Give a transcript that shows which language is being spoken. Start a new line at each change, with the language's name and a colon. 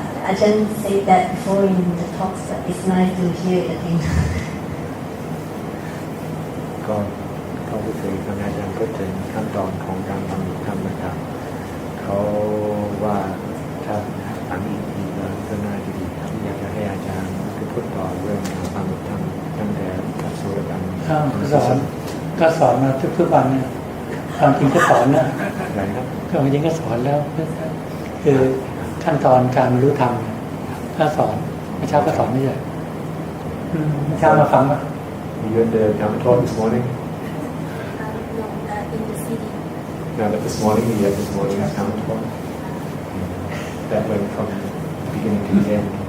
English: Ajahn said that before in the talks, but it's nice to hear it again.
Thai: ก็พูดถึงทางอาจารย์พูดถึงขั้นตอนของการบรรลุธรรมนะครับเขาว่าถ้าถามอีกแล้วก็น่าจะดีครับอยากจะให้อาจารย์พูดต่อเรื่องการบรรลุธรรมตั้งแต่พระโสดาบัน ก็สอนมาทุกวันเนี่ยความจริงก็สอนนะความจริงก็สอนแล้วคือขั้นตอนการบรรลุธรรมถ้าสอนเมื่อเช้าก็สอนไม่ใช่เมื่อเช้ามาฟังป่ะ
English: You heard the Dhamma talk this morning? In the city. No, but this morning Dhamma talk. That went from beginning to the end.